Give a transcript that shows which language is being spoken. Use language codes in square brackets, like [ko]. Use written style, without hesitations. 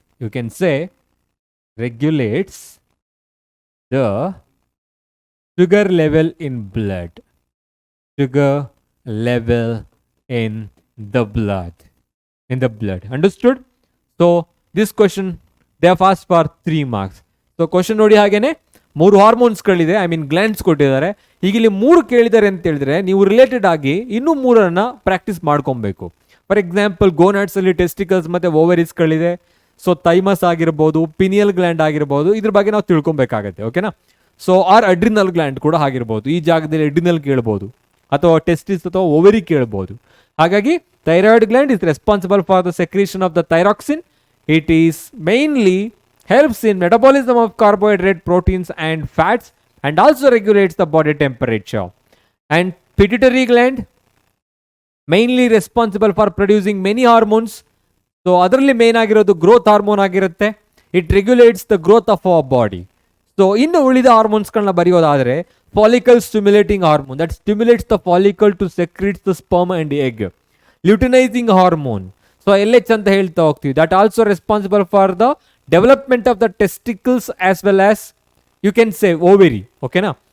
[en] You can say regulates the sugar level in blood. Sugar level in the blood. Understood? So this question they have asked for 3 marks. [kn] So question ನೋಡಿ ಹಾಗೇನೆ 3 hormones ಗಳಿದೆ, I mean glands ಕೊಟ್ಟಿದ್ದಾರೆ. ಈಗ ಇಲ್ಲಿ 3 ಕೇಳಿದ್ದಾರೆ ಅಂತ ಹೇಳಿದ್ರೆ ನೀವು ರಿಲೇಟೆಡ್ ಆಗಿ ಇನ್ನೂ 3 ಪ್ರಾಕ್ಟೀಸ್ ಮಾಡ್ಕೊಬೇಕು. ಫಾರ್ ಎಕ್ಸಾಂಪಲ್ ಗೋನಾಡ್ಸ್ ಅಲ್ಲಿ ಟೆಸ್ಟಿಕಲ್ಸ್ ಮತ್ತೆ ಓವರೀಸ್ ಗಳಿದೆ. ಸೊ ಥೈಮಸ್ ಆಗಿರ್ಬೋದು, ಪಿನಿಯಲ್ ಗ್ಲ್ಯಾಂಡ್ ಆಗಿರ್ಬೋದು, ಇದ್ರ ಬಗ್ಗೆ ನಾವು ತಿಳ್ಕೊಬೇಕಾಗತ್ತೆ. ಓಕೆನಾ? ಸೊ ಅಡ್ರಿನಲ್ ಗ್ಲ್ಯಾಂಡ್ ಕೂಡ ಆಗಿರ್ಬೋದು. ಈ ಜಾಗದಲ್ಲಿ ಅಡ್ರಿನಲ್ ಕೇಳ್ಬೋದು ಅಥವಾ ಟೆಸ್ಟಿಸ್ ಅಥವಾ ಓವರಿ ಕೇಳ್ಬೋದು. [en] ಹಾಗಾಗಿ thyroid gland is responsible for the secretion of the thyroxine. It is mainly helps in metabolism of carbohydrate, proteins and fats and also regulates the body temperature. And pituitary gland mainly responsible for producing many hormones. [kn] So ಅದರಲ್ಲಿ main ಆಗಿರೋದು growth hormone ಆಗಿರುತ್ತೆ. [en] It regulates the growth of our body. So [kn] ಇನ್ನು ಉಳಿದ ಹಾರ್ಮೋನ್ಸ್ಗಳನ್ನ ಬರೆಯೋದಾದರೆ [en] Follicle stimulating hormone that stimulates the follicle to secretes the sperm and egg. Luteinizing hormone, so LH [kn] ಅಂತ ಹೇಳ್ತಾ ಹೋಗ್ತೀವಿ, [en] That also responsible for the development of the testicles as well as you can say ovary. ಓಕೆನಾ?